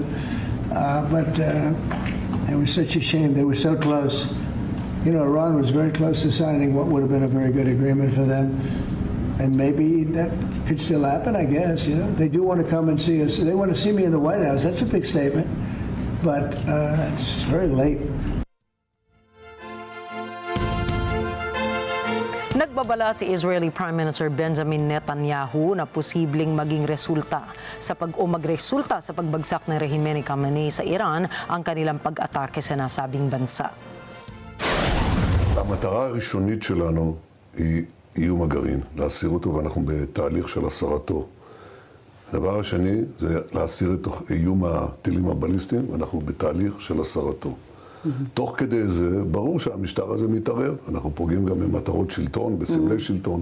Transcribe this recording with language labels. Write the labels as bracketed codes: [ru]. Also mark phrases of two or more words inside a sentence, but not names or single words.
[en] But it was such a shame. They were so close. Iran was very close to signing what would have been a very good agreement for them. And maybe that could still happen, I guess. They do want to come and see us. They want to see me in the White House. That's a big statement. But it's very late. [tl] Nagbabala si Israeli Prime Minister Benjamin Netanyahu na posibleng maging magresulta sa pagbagsak ng rehime ni Khamenei sa Iran ang kanilang pag-atake sa nasabing bansa. [he] המטרה הראשונית שלנו היא איום הגרעין, להסיר אותו, ואנחנו בתהליך של הסרתו. הדבר השני זה להסיר את איום הטילים הבליסטיים, ואנחנו בתהליך של הסרתו. תוך כדי זה, ברור שהמשטר הזה מתערער, אנחנו פוגעים גם במטרות שלטון, בסמלי שלטון.